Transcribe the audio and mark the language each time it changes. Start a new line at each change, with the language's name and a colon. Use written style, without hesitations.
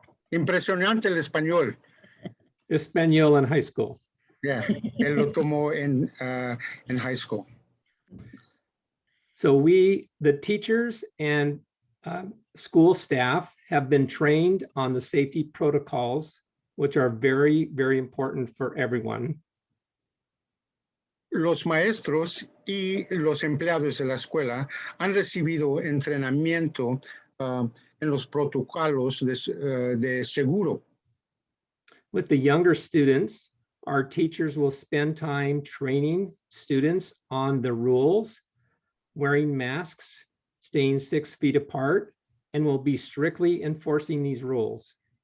Spanish: Impresionante el español.
English: Español in high school.
Spanish: Yeah, él lo tomó en high school.
English: So the teachers and school staff have been trained on the safety protocols, which are very, very important for everyone.
Spanish: Los maestros y los empleados de la escuela han recibido entrenamiento en los protocolos de seguro.
English: With the younger students, our teachers will spend time training students on the rules, wearing masks, staying 6 feet apart, and will be strictly enforcing these rules.